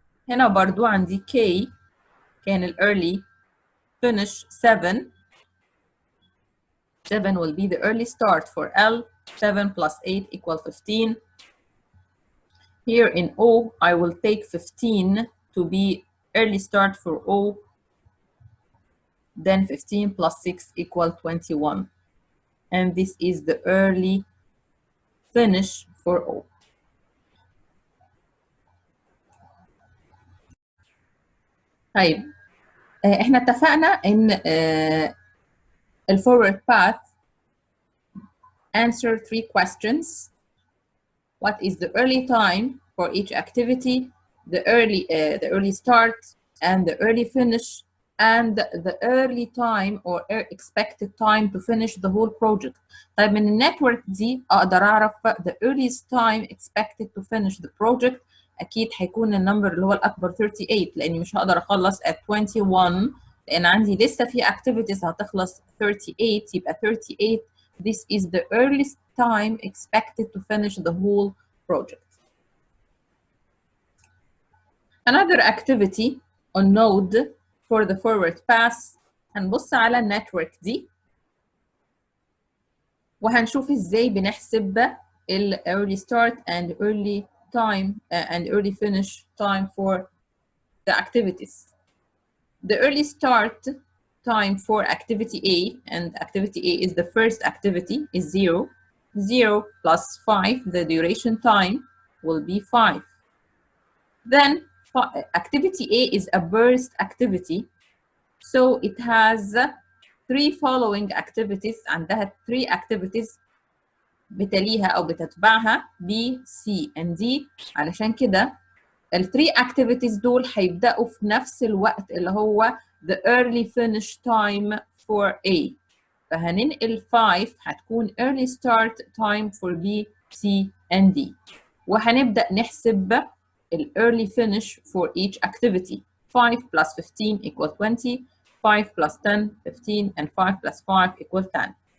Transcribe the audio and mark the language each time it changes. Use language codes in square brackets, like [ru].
[ar] هنا برضو عندي K كان ال early finish 7. [en] 7 will be the early start for L. 7 plus 8 equal 15. Here in O, I will take 15 to be early start for O. Then 15 plus 6 equal 21. And this is the early finish for O. [ar] طيب احنا اتفقنا ان ال [en] forward path answer 3 questions. What is the early time for each activity, the early start, and the early finish, and the early time or expected time to finish the whole project. [ar] طيب من النتورك دي اقدر اعرف [en] the earliest time expected to finish the project. [ar] اكيد هيكون النمبر اللي هو الاكبر 38 لاني مش هقدر اخلص at 21 لان عندي لسه في activities هتخلص 38. [en] يبقى 38 this is the earliest time expected to finish the whole project. Another activity on node for the forward pass. [ar] هنبص على النتورك دي وهنشوف ازاي بنحسب ال [en] early start and early time and early finish time for the activities. The early start time for activity A, and activity A is the first activity, is 0. 0 plus 5, the duration time will be 5. Then activity A is a burst activity, so it has 3 following activities. [ar] عندها 3 activities بتليها أو بتتبعها B, C and D. علشان كده ال 3 activities دول هيبدأوا في نفس الوقت اللي هو [en] the early finish time for A. [ar] فهننقل 5 هتكون [en] early start time for B, C and D. [ar] وهنبدأ نحسب ال [en] early finish for each activity. 5 plus 15 equal 20. 5 plus 10, 15, and 5 plus 5 equal 10.